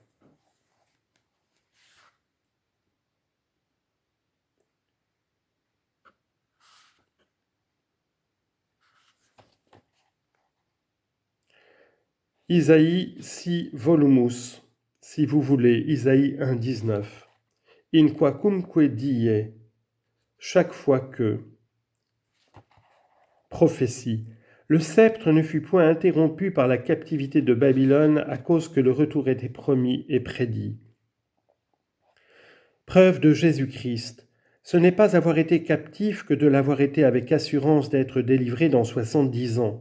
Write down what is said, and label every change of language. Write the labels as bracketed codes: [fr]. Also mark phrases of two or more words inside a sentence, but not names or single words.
[fr] Isaïe [la] si volumus, [fr] si vous voulez, Isaïe 1,19. [la] In quacumque die, [fr] chaque fois que. Prophétie. Le sceptre ne fut point interrompu par la captivité de Babylone à cause que le retour était promis et prédit. Preuve de Jésus-Christ. Ce n'est pas avoir été captif que de l'avoir été avec assurance d'être délivré dans 70 ans.